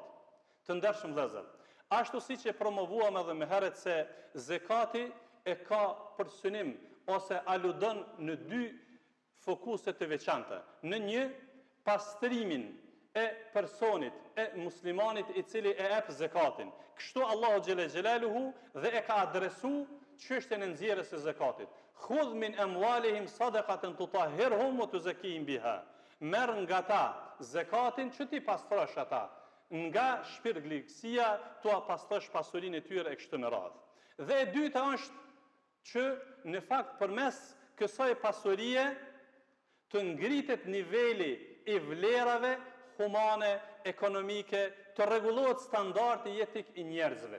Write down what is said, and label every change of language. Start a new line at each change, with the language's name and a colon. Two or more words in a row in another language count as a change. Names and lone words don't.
Albanian: Të ndershëm vëllezër, ashtu siç e promovuam edhe më herët se zekati e ka për synim ose aludon në dy fokuse të veçanta. Në një, pastrimin e personit, e muslimanit i cili e ep zekatin. Kështu Allahu
Arabic: جل جلاله
Albanian: dhe e ka adresu çështjen e nxjerrjes së zakatit.
Arabic: خذ من أموالهم صدقة تطهرهم وتزكيهم بها.
Albanian: Merr nga ta zakatin që ti pastrosh ata. Nga shpirtëligësia tua pastrosh pasurinë e tyre e kështu me radhë. Dhe e dyta është që në fakt përmes kësaj pasurie të ngritet niveli i vlerave humane, ekonomike, të rregullohet standardi jetik i njerëzve.